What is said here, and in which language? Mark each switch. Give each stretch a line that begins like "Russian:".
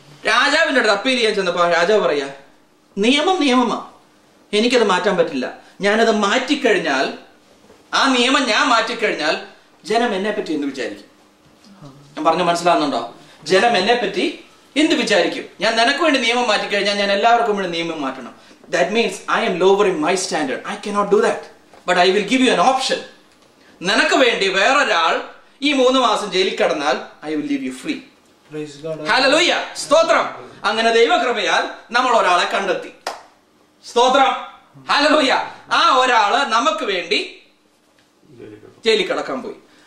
Malayalam: രാജാവിന്റെ അടുത്ത് അപ്പീൽ ചെയ്യാൻ ചെന്നപ്പോ രാജാവ് പറയാ, നിയമമാ, എനിക്കത് മാറ്റാൻ പറ്റില്ല. ഞാനത് മാറ്റിക്കഴിഞ്ഞാൽ, ആ നിയമം ഞാൻ മാറ്റിക്കഴിഞ്ഞാൽ ജനം എന്നെ പറ്റി എന്ത് വിചാരിക്കും? ഞാൻ പറഞ്ഞു മനസ്സിലാവുന്നുണ്ടോ? ജനം എന്നെ പറ്റി എന്ത് വിചാരിക്കും? ഞാൻ നിനക്ക് വേണ്ടി നിയമം മാറ്റിക്കഴിഞ്ഞാൽ ഞാൻ എല്ലാവർക്കും വേണ്ടി നിയമം മാറ്റണം.
English: That means I am lowering my standard. I cannot do that. But I will give you an option.
Malayalam: നിനക്ക് വേണ്ടി വേറൊരാൾ ഈ 3 മാസം ജയിലിൽ കിടന്നാൽ
English: I will leave you free.
Malayalam: Hallelujah, സ്തോത്രം. അങ്ങനെ ദൈവകൃപയാൽ നമ്മൾ ഒരാളെ കണ്ടെത്തി. സ്തോത്രം, ഹല്ലേലൂയ. ആ ഒരാള് നമുക്ക് വേണ്ടി ജയിലിൽ കിടക്കാൻ പോയി.